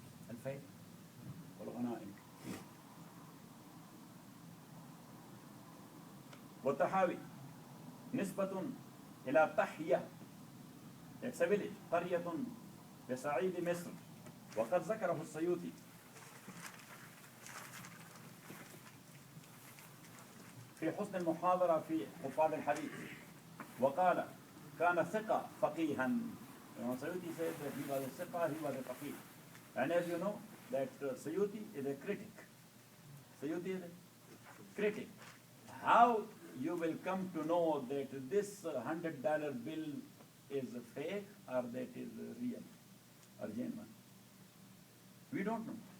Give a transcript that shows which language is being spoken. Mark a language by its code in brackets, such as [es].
[ar] Al-Fay wal-Ghanaim. وَالتَّحَاوِي نِسْبَةٌ إِلَى طَحْيَةٍ. [en] It's a village, [ar] قرية بصعيد مصر. وقد ذكره السيوطي في حسن المحاضرة في حفاظ الحديث. وقال كان ثقة فقيها. [en] Sayuti said that he was a ثقة, he was a faqih. And as you know, that Sayuti is a critic. Sayuti is a critic. How you will come to know that this $100 bill is fake or that is real or genuine? We don't know.